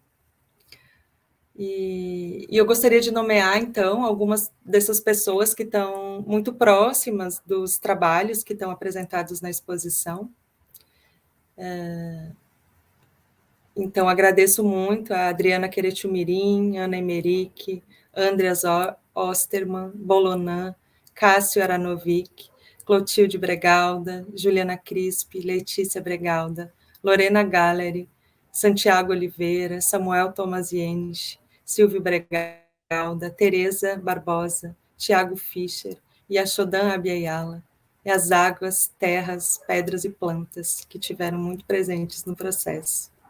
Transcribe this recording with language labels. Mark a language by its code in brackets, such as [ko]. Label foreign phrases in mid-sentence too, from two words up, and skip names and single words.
[pt] E eu gostaria de nomear, então, algumas dessas pessoas que estão muito próximas dos trabalhos que estão apresentados na exposição. Então, agradeço muito a Adriana Queretumirim, Ana Emerick, Andreas Osterman, Bolonan, Cássio Aranovic, Clotilde Bregalda, Juliana Crispi, Letícia Bregalda, Lorena Galleri, Santiago Oliveira, Samuel Tomasienich, Silvio Bregalda, Tereza Barbosa, Tiago Fischer e Ashodan Abiayala, e as águas, terras, pedras e plantas que tiveram muito presentes no processo.